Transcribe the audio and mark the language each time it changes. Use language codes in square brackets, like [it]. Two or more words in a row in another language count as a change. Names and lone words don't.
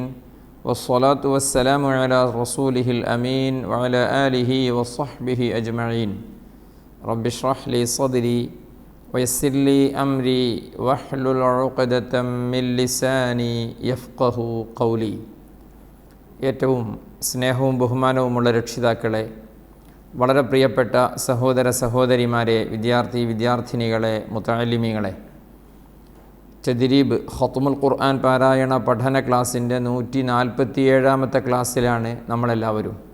[ar] والصلاة والسلام على رسوله الأمين وعلى آله وصحبه أجمعين. رب اشرح لي صدري ويسر لي أمري واحلل عقدة من لساني يفقه قولي. [ml] ഏറ്റവും സ്നേഹവും ബഹുമാനവുമുള്ള രക്ഷിതാക്കളെ, വളരെ പ്രിയപ്പെട്ട സഹോദര സഹോദരിമാരെ, വിദ്യാർത്ഥിനികളെ, മുതഅല്ലിമീങ്ങളെ, തദ്രീബ് ഖത്മുൽ ഖുർആൻ പാരായണ പഠന ക്ലാസ്സിൻ്റെ 147-ാമത്തെ ക്ലാസ്സിലാണ് നമ്മളെല്ലാവരും.